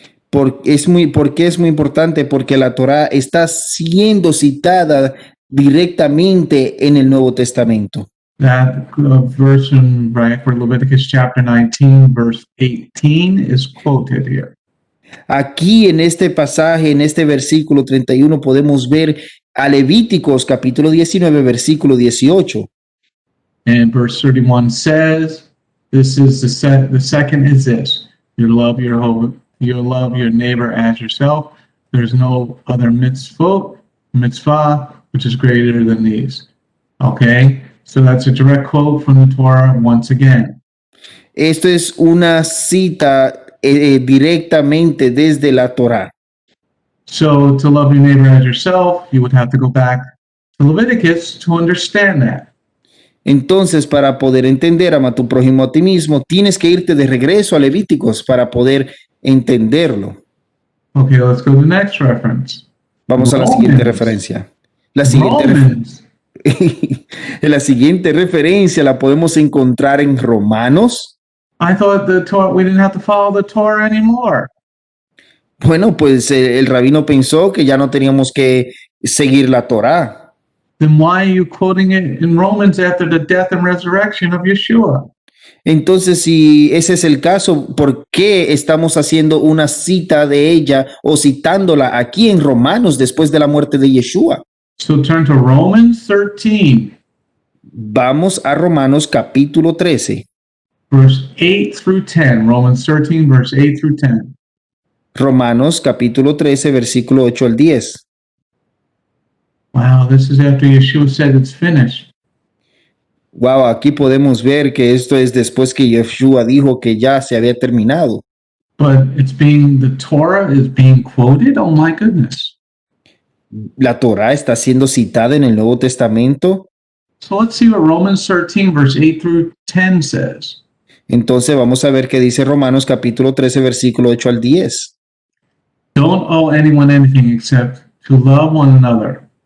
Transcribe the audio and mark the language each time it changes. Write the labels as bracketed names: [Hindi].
[Spanish] ¿Por qué es muy importante? Porque la Torá está siendo citada directamente en el Nuevo Testamento. [English] That verse in right for Leviticus chapter 19, verse 18 is quoted here. [Spanish] Aquí en este pasaje, en este versículo 31, podemos ver a Levíticos capítulo 19, versículo 18. [English] And verse 31 says, "This is the second is this: you love your neighbor as yourself. There's no other mitzvah, which is greater than these." Okay, so that's a direct quote from the Torah once again. [Spanish] Esto es una cita directamente desde la Torá. [English] So to love your neighbor as yourself, you would have to go back to Leviticus to understand that. [Spanish] Entonces, para poder entender ama a tu prójimo a ti mismo, tienes que irte de regreso a Levíticos para poder entenderlo. [English] Okay, let's go to the next reference. [Spanish] Vamos a la siguiente referencia. La siguiente, [English] Romans. [Spanish] la siguiente referencia la podemos encontrar en Romanos. [English] I thought the Torah, we didn't have to follow the Torah anymore. [Spanish] Bueno, pues el rabino pensó que ya no teníamos que seguir la Torá. [English] Then why are you quoting it in Romans after the death and resurrection of Yeshua? [Spanish] Entonces, si ese es el caso, ¿por qué estamos haciendo una cita de ella o citándola aquí en Romanos después de la muerte de Yeshua? [English] So turn to Romans 13, [Spanish] Vamos a Romanos capítulo 13. [English] verse 8 through 10. Romans 13, verse 8 through 10. [Spanish] Romanos capítulo 13, versículo 8 al 10. [English] Wow, this is after Yeshua said it's finished. [Spanish] Wow, aquí podemos ver que esto es después que Yeshua dijo que ya se había terminado. [English] But the Torah is being quoted? Oh my goodness. [Spanish] La Torá está siendo citada en el Nuevo Testamento. [English] So let's see what Romans 13, verse 8 through 10 says. [Spanish] Entonces vamos a ver qué dice Romanos capítulo 13, versículo 8 al 10. [English] Don't owe anyone anything except to love one another.